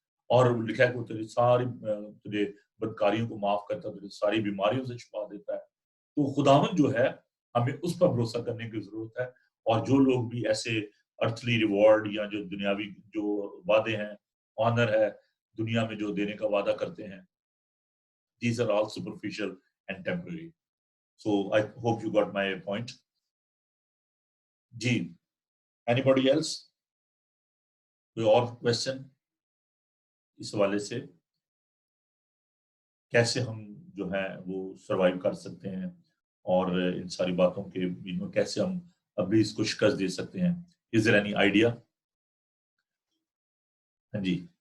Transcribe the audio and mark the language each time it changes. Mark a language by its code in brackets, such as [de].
[ur] اور لکھا ہے کہ وہ تیری ساری تجھے بدکاریوں کو معاف کرتا ہے, تجھے ساری بیماریوں سے شفا دیتا ہے. تو خداوند جو ہے ہمیں اس پر بھروسہ کرنے کی ضرورت ہے. اور جو لوگ بھی ایسے ارتھلی ریوارڈ یا جو دنیاوی جو وعدے ہیں, آنر ہے دنیا میں جو دینے کا وعدہ کرتے ہیں, [en] these are all superficial and temporary. So I hope you got my point. [ur] جی [en] anybody else [ur] کوئی اور کویسچن اس حوالے سے کیسے ہم جو ہے وہ سروائیو کر سکتے ہیں اور ان ساری باتوں کے میں کیسے ہم ابھی اس کو شکست دے سکتے ہیں. [en] Is there any idea? [ur] ہاں جی